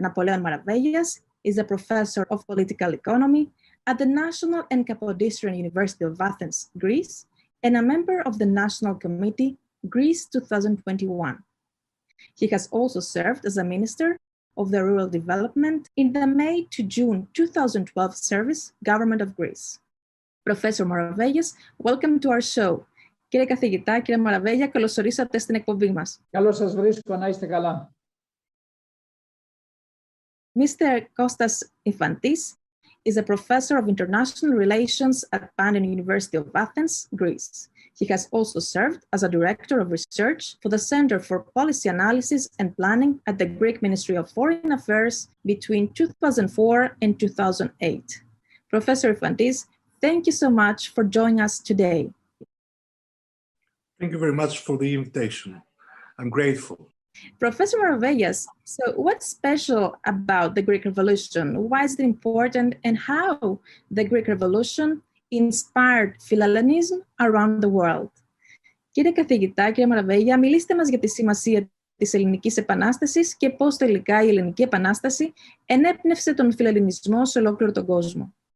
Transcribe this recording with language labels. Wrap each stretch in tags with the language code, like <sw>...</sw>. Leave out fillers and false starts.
<en>Napoleon Maravegias is a professor of political economy at the National and Kapodistrian University of Athens, Greece, and a member of the National Committee, Greece 2021. He has also served as a Minister of the Rural Development in the May to June 2012 Service Government of Greece. Professor Maravegias, welcome to our show.</en> <el>Κύριε καθηγητά, κύριε Μαραβέγια, καλώς ορίσατε στην εκπομπή μας. Καλώς σας βρίσκω, να είστε καλά.</el> <en>Mr. Kostas Ifantis is a professor of international relations at Panteion University of Athens, Greece. He has also served as a director of research for the Center for Policy Analysis and Planning at the Greek Ministry of Foreign Affairs between 2004 and 2008. Professor Ifantis, thank you so much for joining us today. Thank you very much for the invitation. I'm grateful. Professor Maravegias, so what's special about the Greek Revolution? Why is it important, and how the Greek Revolution inspired Philhellenism around the world?</en> <el>Κύριε καθηγητά, κύριε Μαραβέγια, μιλήστε μας για τη σημασία της Ελληνικής Επανάστασης και πώς τελικά η Ελληνική Επανάσταση ενέπνευσε τον φιλελληνισμό σε ολόκληρο τον κόσμο.</el>